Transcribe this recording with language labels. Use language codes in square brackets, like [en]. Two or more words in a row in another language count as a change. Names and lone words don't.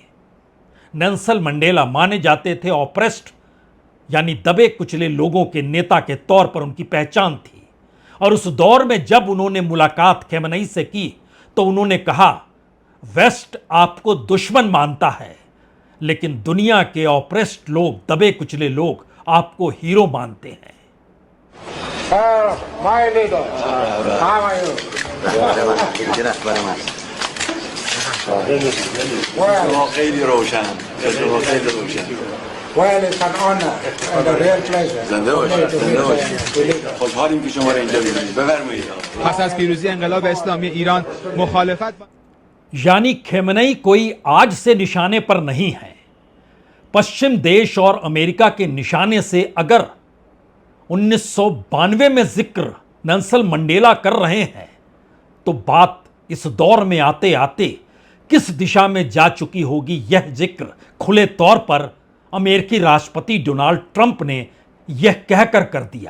[hi] नेल्सन मंडेला माने जाते थे ऑप्रेस्ड यानी दबे कुचले लोगों के नेता के तौर पर उनकी पहचान थी। और उस दौर में जब उन्होंने मुलाकात खेमेनेई से की तो उन्होंने कहा, वेस्ट आपको दुश्मन मानता है लेकिन दुनिया के ऑप्रेस्ड लोग, दबे कुचले लोग आपको हीरो मानते हैं। [en] My leader, how are you? Well, it's an honor and a real pleasure. [fa] خوشحالیم که شما را اینجا ببینیم. بفرمایید. پس از پیروزی انقلاب اسلامی ایران مخالفت [hi] यानी खेमेनेई कोई आज से निशाने पर नहीं है। पश्चिम देश और अमेरिका के निशाने से अगर 1992 में जिक्र नेल्सन मंडेला कर रहे हैं तो बात इस दौर में आते आते किस दिशा में जा चुकी होगी, यह जिक्र खुले तौर पर अमेरिकी राष्ट्रपति डोनाल्ड ट्रंप ने यह कहकर कर दिया।